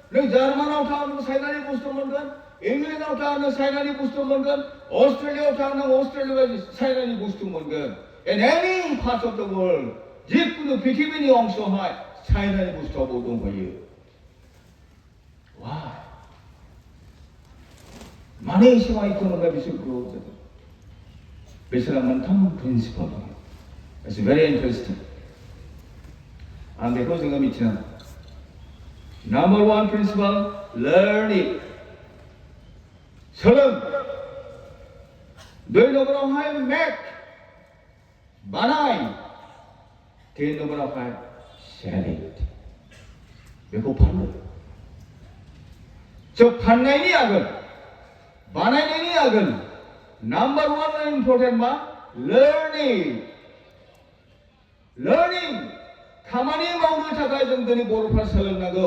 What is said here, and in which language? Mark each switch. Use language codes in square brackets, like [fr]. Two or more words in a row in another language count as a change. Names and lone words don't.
[brx] नों जार्मानाव थां नों चाइनानि बुस्थु मोनगोन, इंलेन्डआव थां नों चाइनानि बुस्थु मोनगोन, अस्ट्रेलियाआव थां नों अस्ट्रेलियानि चाइनानि बुस्थु मोनगोन। [en] In any part of the world, [brx] जिकुनु पृथिबिनि अंशआवहाय चाइनानि बुस्थुआबो दंखायो। [en] Why? [brx] मानो इसिबां इक'नमिया बिसोर ग्र' जादों? बिसोरहा मोनथाम प्रिन्सिपाल दं। [en] It's very interesting. [brx] आं बेखौ जोङो मिथिनांगौ। [en] Number one principle, learn it. [brx] सोलों। दुइ नम्बरावहाय make, बानाय। तीन नम्बरावहाय [en] sell it. [brx] बेखौ फाननो। 저 फाननायनि आगोल, बानायनायनि आगोल, [en] number one important [brx] मा? [en] learning. learning. [brx] खामानि मावनो थाखाय जों दिनै बर'फ्रा सोलोंनांगौ।